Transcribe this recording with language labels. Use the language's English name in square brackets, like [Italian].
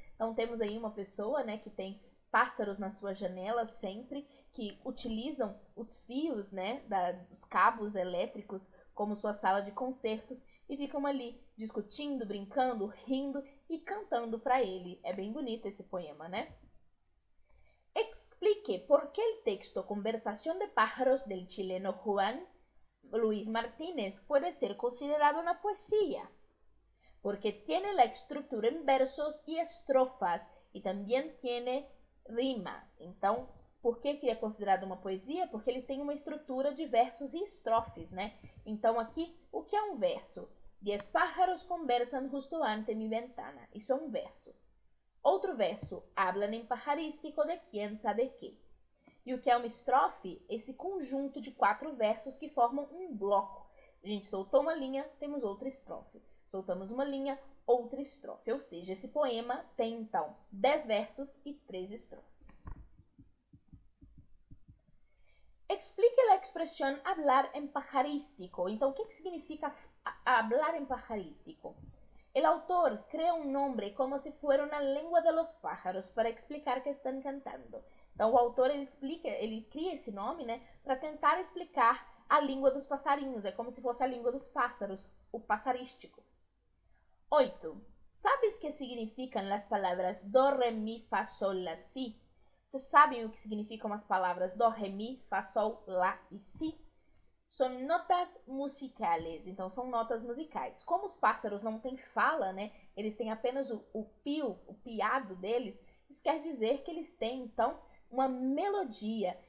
[Portuguese] Então, temos aí uma pessoa, né, que tem pássaros na sua janela sempre, que utilizam os fios, né, dos cabos elétricos como sua sala de concertos e ficam ali discutindo, brincando, rindo e cantando para ele. É bem bonito esse poema, né? [Spanish] Explique por que el texto Conversación de pájaros del chileno Juan Luis Martínez puede ser considerado una poesía. Porque tiene la estructura en versos y estrofas y también tiene rimas. [Portuguese] Então, por que é considerado uma poesia? Porque ele tem uma estrutura de versos e estrofes, né? Então, aqui, o que é um verso? [Spanish] 10 pájaros conversan justo ante mi ventana. [Portuguese] Isso é um verso. Outro verso, [Spanish] hablan en pajarístico de quién sabe qué. [Portuguese] E o que é uma estrofe? Esse conjunto de 4 versos que formam um bloco. A gente soltou uma linha, temos outra estrofe. Soltamos uma linha, outra estrofe. Ou seja, esse poema tem, então, 10 versos e 3 estrofes. Explique a expressão [Spanish] hablar en pajarístico. [Portuguese] Então, o que significa [Spanish] hablar en pajarístico? El autor crea un nombre como si fuera una lengua de los pájaros para explicar que están cantando. [Portuguese] Então, o autor ele cria esse nome, né, para tentar explicar a língua dos passarinhos. É como se fosse a língua dos pássaros, o passarístico. 8. [Spanish] ¿Sabes qué significan las palabras do, re, mi, fa, sol, la, si? [Portuguese] Vocês sabem o que significam as palavras do, re, mi, fa, sol, lá e si? São [Spanish] notas musicales, [Portuguese] então são notas musicais. Como os pássaros não têm fala, né? Eles têm apenas o pio, o piado deles. Isso quer dizer que eles têm, então, uma melodia.